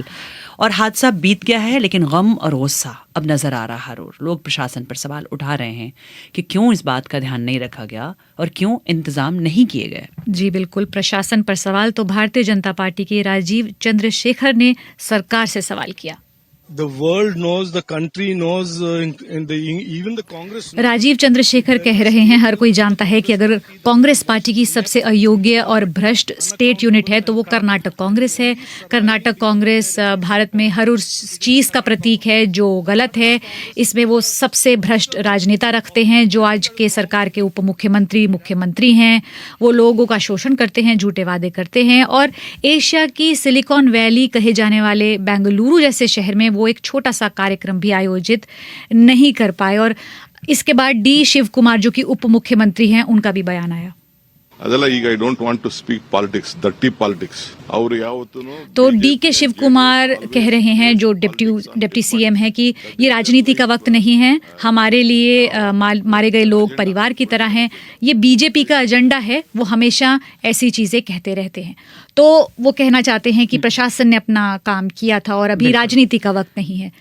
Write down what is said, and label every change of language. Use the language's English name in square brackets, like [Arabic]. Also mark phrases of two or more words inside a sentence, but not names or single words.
[Hindi] और हादसा बीत गया है, लेकिन गम और गुस्सा अब नजर आ रहा है। लोग प्रशासन पर सवाल उठा रहे हैं कि क्यों इस बात का ध्यान नहीं रखा गया और क्यों इंतजाम नहीं किए गए। जी बिल्कुल, प्रशासन पर सवाल तो भारतीय जनता पार्टी के राजीव चंद्रशेखर ने सरकार से सवाल किया। [English] The world knows, the country knows, even the Congress knows. [Hindi] राजीव चंद्रशेखर कह रहे हैं, हर कोई जानता है कि अगर कांग्रेस पार्टी की सबसे अयोग्य और भ्रष्ट [English] state unit [Hindi] है तो वो कर्नाटक कांग्रेस है। कर्नाटक कांग्रेस भारत में हर उस चीज़ का प्रतीक है जो गलत है। इसमें वो सबसे भ्रष्ट राजनेता रखते हैं जो आज के सरकार के उप मुख्यमंत्री, मुख्यमंत्री हैं। वो लोगों का शोषण करते हैं, झूठे वादे करते हैं और एशिया की सिलिकॉन वैली कहे जाने वाले बेंगलुरु जैसे शहर में वो एक छोटा सा कार्यक्रम भी आयोजित नहीं कर पाए। और इसके बाद डी शिव कुमार जो कि उप मुख्यमंत्री हैं, उनका भी बयान आया। [Kannada] ಅದೆಲ್ಲ ಈಗ [English] I don't want to speak politics dirty politics [Kannada] ಅವರು ಯಾವತ್ತೂ। [Hindi] तो डी के शिव कुमार कह रहे हैं जो [English] deputy CM [Hindi] है कि ये राजनीति का वक्त नहीं है। हमारे लिए मारे गए लोग परिवार की तरह हैं। ये बीजेपी का एजेंडा है, वो हमेशा ऐसी चीजें कहते रहते हैं। तो वो कहना चाहते हैं कि प्रशासन ने अपना काम किया था और अभी राजनीति का वक्त नहीं है।